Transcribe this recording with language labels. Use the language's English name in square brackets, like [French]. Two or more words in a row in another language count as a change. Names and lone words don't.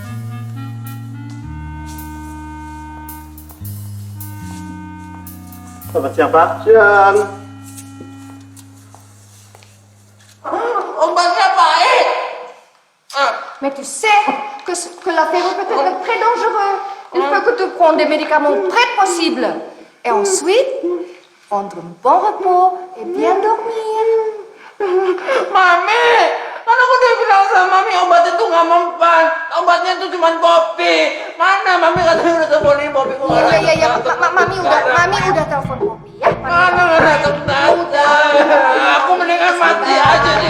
[Indonesian] Selamat siang, Pak. Siang. Obatnya baik. [French] Mais tu sais que l'apéro peut être très dangereux. Il faut que tu prennes des médicaments très possible. Et ensuite, prendre un bon repos et bien dormir. [Indonesian] Mami, kan aku udah bilang sama Mami obat itu nggak mempan. Obatnya itu cuma kopi. Mana Mami katanya udah teleponin Bopi kok nggak datang. Ya, Mami udah telepon Poppy ya. Mana nggak datang. Aku mendingan mati aja deh.